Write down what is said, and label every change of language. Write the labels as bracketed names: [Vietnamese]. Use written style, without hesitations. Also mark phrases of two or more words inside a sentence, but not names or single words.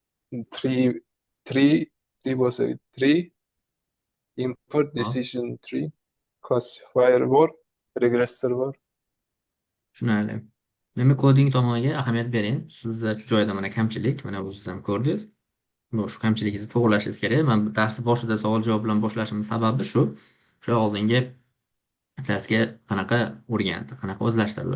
[English] three three three bo'lsa three input [Uzbek] Hop, [English] decision tree classifier bor, regressor bor. [Uzbek] tushunarli. Demak, koding tomoniga ahamiyat bering. Sizda shu joyda mana kamchilik, mana bu siz ham ko'rdingiz. Bu shu kamchiligingizni to'g'rilashingiz kerak. Men darsni boshida savol-javob bilan boshlashimning sababi shu. O'sha oldingi klassga qanaqa o'rgandi, qanaqa o'zlashtirdi.